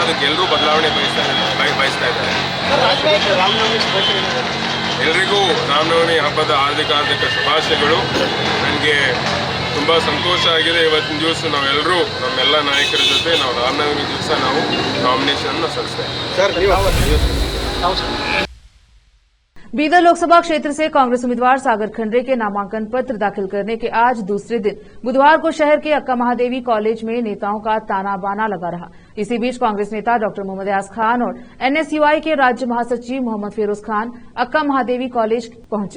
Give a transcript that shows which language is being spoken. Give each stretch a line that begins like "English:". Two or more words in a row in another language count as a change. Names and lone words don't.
Kannada: ಅದಕ್ಕೆ ಎಲ್ಲರೂ ಬದಲಾವಣೆ ಬಯಸ್ತಾ ಇದ್ದಾರೆ. ಎಲ್ರಿಗೂ ರಾಮನವಮಿ ಹಬ್ಬದ ಹಾರ್ದಿಕ ಶುಭಾಶಯಗಳು. ನನಗೆ ತುಂಬ ಸಂತೋಷ ಆಗಿದೆ. ಇವತ್ತಿನ ದಿವಸ ನಾವೆಲ್ಲರೂ ನಮ್ಮೆಲ್ಲ ನಾಯಕರ ಜೊತೆ ನಾವು ರಾಮನವಮಿ ದಿವಸ ನಾವು ನಾಮಿನೇಷನ್ ಸಲ್ಲಿಸ್ತಾ ಇದ್ದೀವಿ.
Hindi: बीदर लोकसभा क्षेत्र से कांग्रेस उम्मीदवार सागर खंडरे के नामांकन पत्र दाखिल करने के आज दूसरे दिन बुधवार को शहर के अक्का महादेवी कॉलेज में नेताओं का ताना बाना लगा रहा। इसी बीच कांग्रेस नेता डॉक्टर मोहम्मद यास खान और एनएसयूआई के राज्य महासचिव मोहम्मद फिरोज खान अक्का महादेवी कॉलेज पहुंचे।